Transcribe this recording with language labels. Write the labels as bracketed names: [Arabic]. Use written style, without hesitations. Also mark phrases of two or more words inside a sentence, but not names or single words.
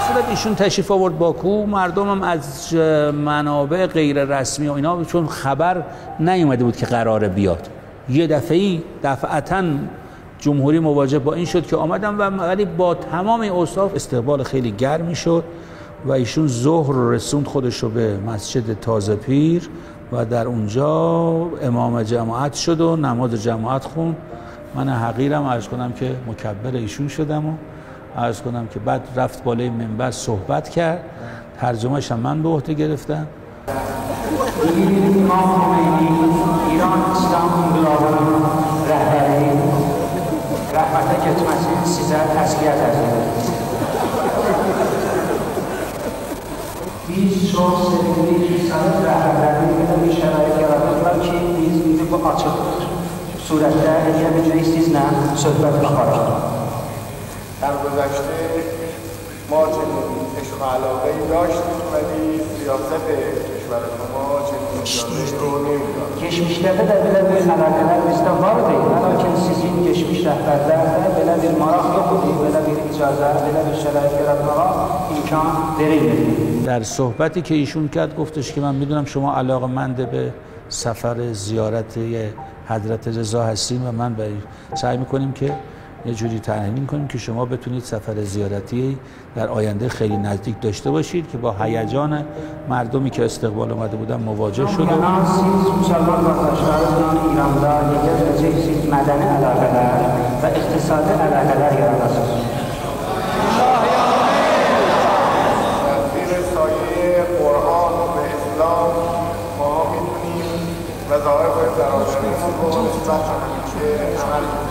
[Persian] ایشون تشریف آورد باکو، مردمم از منابع غیر رسمی و اینا چون خبر نیومده بود که قراره بیاد، یه دفعتاً جمهوری مواجه با این شد که آمدن و ولی با تمام اوصاف استقبال خیلی گرمی شد و ایشون ظهر رسوند خودش رو به مسجد تازه پیر و در اونجا امام جماعت شد و نماز جماعت خوند. من حقیرم عرض کنم که مکبر ایشون شدم و عرض کنم که بعد رفت بالای منبر صحبت کرد، ترجمه‌اش هم من به عهده گرفتم. [Azerbaijani] ایران اسلام انقلابının rəhbəri rəhmətə getməsi sizə təsliyyət edir. Biz çox sevindik ki, Sovet rəhbərləri belə bir şərait yaradıblar ki, biz indi bu açıq surətdə elə biləcəyik sizlə söhbət aparaq. [Persian] در گذشته ما چنین عشق و علاقه‌ای داشتیم ولی سیاست کشور ما چنین اجازه‌ای رو نمیداد. [Azerbaijani] Geçmişlərdə də belə bir əlaqələr bizdə vardı. Lakin sizin geçmiş rəhbərlərdə belə bir maraq yox idi, belə bir icazə, belə bir şərait yaratmağa imkan verilmirdi. [Persian] در صحبتی که ایشون کرد گفتش که من میدونم شما علاقه‌مند به سفر زیارت حضرت رضا هستین و من سعی میکنیم که یه جوری تأمین کنیم که شما بتونید سفر زیارتی در آینده خیلی نزدیک داشته باشید که با هیجان مردمی که استقبال اومده بودن مواجه شد. [Azerbaijani] siz Müslüman qardaşlarınızla İranda necə edəcəksiniz mədəni əlaqələr və iqtisadi əlaqələr yaradasınız. [Persian] زیر سایه قرآن و اسلام ما میتونیم وظایف برادریمون رو نسبت به همیشه عمل کنیم.